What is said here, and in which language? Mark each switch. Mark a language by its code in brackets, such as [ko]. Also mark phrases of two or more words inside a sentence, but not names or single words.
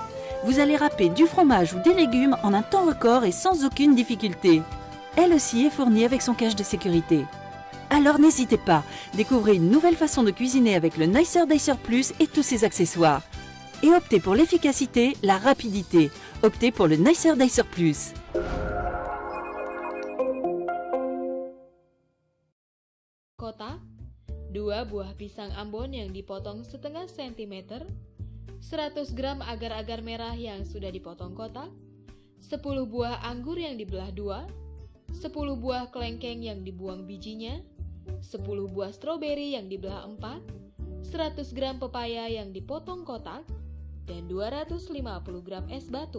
[fr] Vous allez râper du fromage ou des légumes en un temps record et sans aucune difficulté. Elle aussi est fournie avec son cache de sécurité. Alors n'hésitez pas, découvrez une nouvelle façon de cuisiner avec le Nicer Dicer Plus et tous ses accessoires. Et optez pour l'efficacité, la rapidité. Optez pour le Nicer Dicer Plus. [id] kotak, 2 buah pisang Ambon yang dipotong setengah sentimeter, 100 gram agar-agar merah yang sudah dipotong kotak, 10 buah anggur yang dibelah 2, 10 buah kelengkeng yang dibuang bijinya, 10 buah stroberi yang dibelah 4, 100 gram pepaya yang dipotong kotak, dan 250 gram es batu.